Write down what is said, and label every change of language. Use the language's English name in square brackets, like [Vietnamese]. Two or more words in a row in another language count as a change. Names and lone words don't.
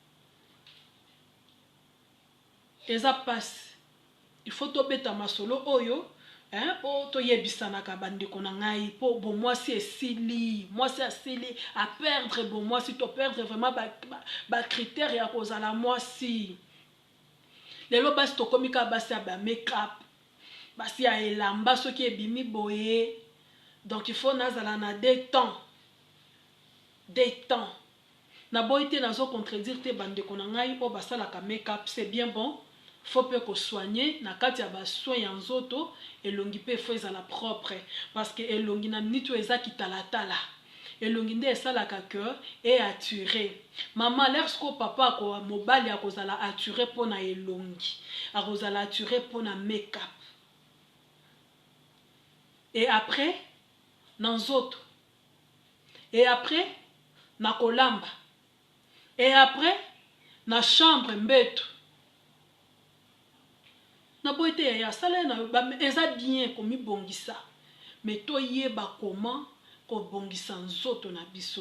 [Lingala] eza passe [French] il faut [Lingala] tobeta masolo oyo po toyebisanaka bandeko na ngai po bomwasi esili mwasi asili a perdre bomwasi to [French] perdre vraiment [Lingala] ba critère ya kozala mwasi lelo basi tokomika basi ya ba make-up basi ya elamba soki ebimi boye [French] donc il faut [Lingala] nazala na [French] des temps [Lingala] na boyi te nazo contredire te bandeko na ngai po basalaka make-up [French] c'est bien bon faut peu [Lingala] ko soigner na kati ya ba soin ya nzoto elongi pe faut ezala propre [French] parce que [Lingala] elongi na minute eza kitalatala elongi nde esalaka [French] que et attiré [Lingala] maman lorsque papa ko mobali akozala attiré pona elongi akozala attiré pona make-up [French] et après [Lingala] na nzoto, [French] et après [Lingala] na kolamba, [French] et après [Lingala] na chambre mbeto. Na boite ya sala na eza bien komi bongisa, mais to yeba comment ko bongisa nzoto na biso.